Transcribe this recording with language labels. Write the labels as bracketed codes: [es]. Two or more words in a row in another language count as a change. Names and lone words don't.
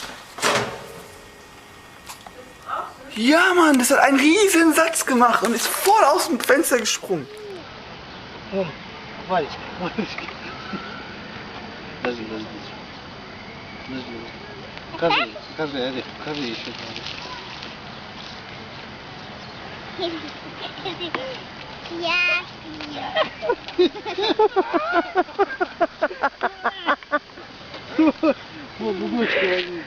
[de] Ja, Mann, das hat einen riesen Satz gemacht und ist voll aus dem Fenster gesprungen. [ru] Oh, мальчик. Подожди. Покажи, Олег, покажи еще. О, гудочки возьми.